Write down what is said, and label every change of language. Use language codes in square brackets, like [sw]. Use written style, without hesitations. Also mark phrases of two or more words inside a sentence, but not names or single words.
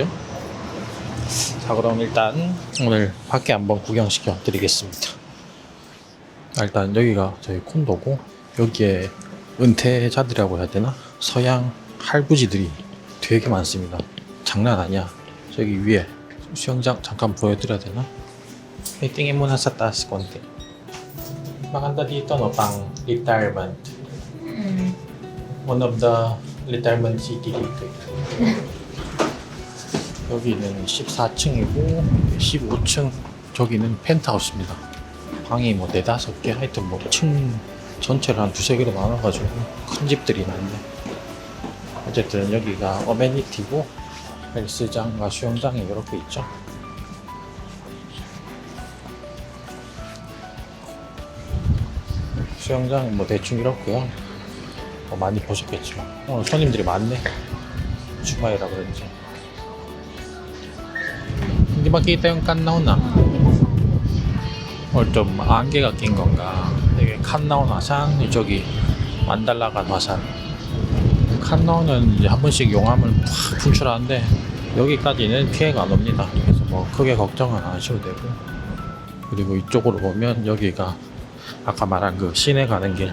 [ko] 자, 그럼 일단 오늘 밖에 한번 구경시켜 드리겠습니다. 일단 여기가 저희 콘도고, 여기에 은퇴자들이라고 해야 되나? 서양 할부지들이 되게 많습니다. 장난 아니야. 저기 위에 수영장 잠깐 보여드려야 되나? [tl] tingin mo na sa taas konti. Maganda dito no, pang retirement. [en] One of the retirement city dito. [ko] 여기는 14층이고 15층 저기는 펜트하우스입니다. 방이 뭐 4-5개, 하여튼 뭐 층 전체를 한 2-3개로 나눠가지고 큰 집들이 많네. 어쨌든 여기가 어메니티고 헬스장과 수영장이 이렇게 있죠. 수영장은 뭐 대충 이렇고요. 많이 보셨겠지만 오늘 손님들이 많네. 주말이라 그런지. [tl] Hindi makita yung Cannaw na. [ko] 오늘 좀 안개가 낀 건가. 되게 칸나온 화산, 이쪽이 만달라간 화산. 칸나온은 이제 한 번씩 용암을 확 분출하는데 여기까지는 피해가 안 옵니다. 그래서 뭐 크게 걱정은 안 하셔도 되고. 그리고 이쪽으로 보면 여기가 아까 말한 그 시내 가는 길.